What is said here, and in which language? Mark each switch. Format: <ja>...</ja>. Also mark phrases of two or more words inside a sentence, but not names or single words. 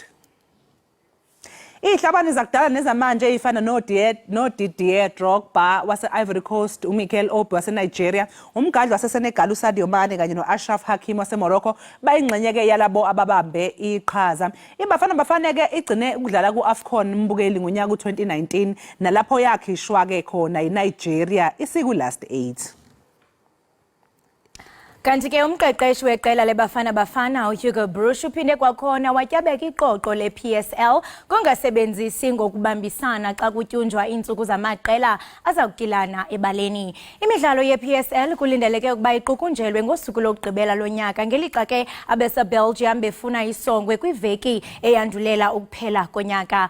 <zu>Ihlabani zakudala nezamanje ezifana no Didier Drogba wase-Ivory Coast, uMikel Obi wase-Nigeria, umgadli wase-Senegal uSadio Mane kanye no-Ashraf Hakimi wase-Morocco bayingxenye-ke yalabo ababambe iqhaza. Bafana-ke igcine ukudlala ku-AFCON mbukeli ngonyaka u-2019 nalapho yakhishwa-ke khona iNigeria isiku-last 8.</zu> <xh>Kanti ke umqeqeshi weqela lebafana uHugo Broos uphinde kwakhona watyabeka iqoqo le-PSL kongasebenzisi ngokubambisana xa kutyunjwa iintsuku zamaqela azakukilana ebaleni. Imidlalo ye-PSL kulindeleke ukuba iqukunjelwe ngosuku lokugqibela lonyaka ngelixa ke abese-Belgium befuna isongwe kwiveki eyandulela ukuphela konyaka.</xh>